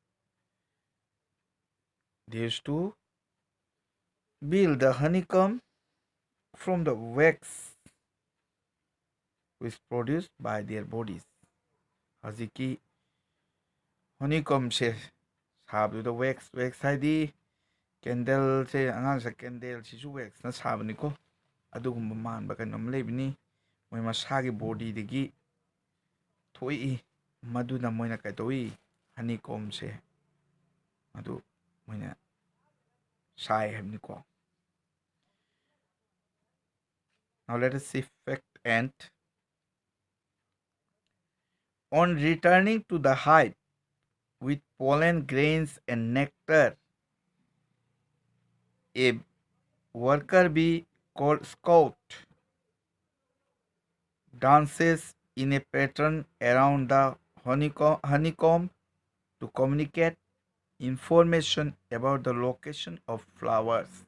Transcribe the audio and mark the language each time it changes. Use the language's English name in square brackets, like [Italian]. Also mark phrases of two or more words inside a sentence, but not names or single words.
[English] They used to build the honeycomb from the wax which produced by their bodies. [Manipuri] Haziki honeycomb se sabu [English] the wax [Manipuri] haidi candle se angan sa candle sisu wax na sabani ko adugumba manba kanom lebini moi masagi body degi thoi maduna moina kaitoi honeycomb se adu moina sai hamni ko. [English] Now let us see fact ant. On returning to the hive with pollen grains and nectar, a worker bee called scout dances in a pattern around the honeycomb to communicate information about the location of flowers.